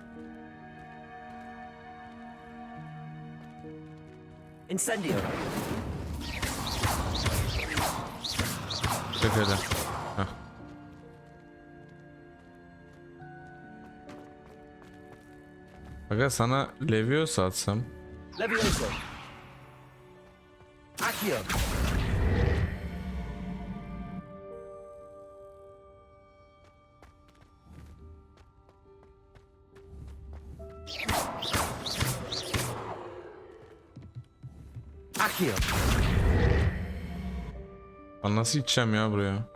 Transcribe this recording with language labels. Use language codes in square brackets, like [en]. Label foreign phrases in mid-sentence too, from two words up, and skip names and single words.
[tr] Incendio. Çek hadi. Heh. Aga sana Leviosa atsam. Levioso. Accio. Accio. Ben nasıl gideceğim ya buraya?